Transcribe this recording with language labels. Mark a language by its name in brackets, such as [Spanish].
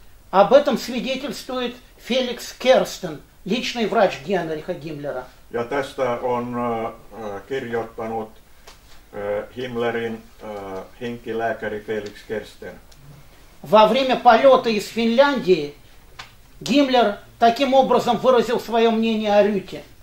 [Russian] Об этом свидетельствует Феликс Керстен, личный врач Генриха Гиммлера. [Finnish] Ja tästä on kirjoittanut Himmlerin henkilääkäri Felix Kersten. [Russian] Во время полета из Финляндии Гиммлер таким образом выразил свое мнение о Рюте.